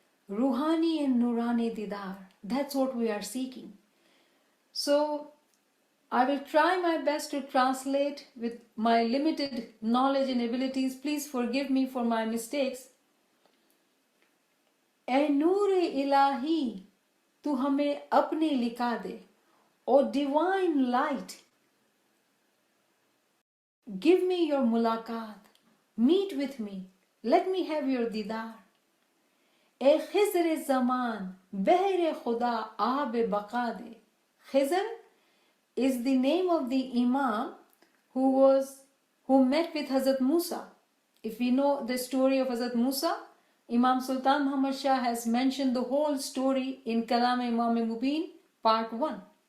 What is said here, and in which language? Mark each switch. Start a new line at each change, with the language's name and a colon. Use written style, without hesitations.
English: Ruhani and Nurani didar, that's what we are seeking. So I will try my best to translate with my limited knowledge and abilities. Please forgive me for my mistakes.
Hindi: ए नूर इलाही तू हमें अपने लिखा दे.
English: O divine light, give me your mulaqat. Meet with me. Let me have your didar.
Hindi: ए खिज़र ज़मान बहर खुदा आब बका दे.
English: Khizr is the name of the Imam who met with Hazrat Musa. If we know the story of Hazrat Musa, Imam Sultan Muhammad Shah has mentioned the whole story in Kalam Imam Mubin, part 1.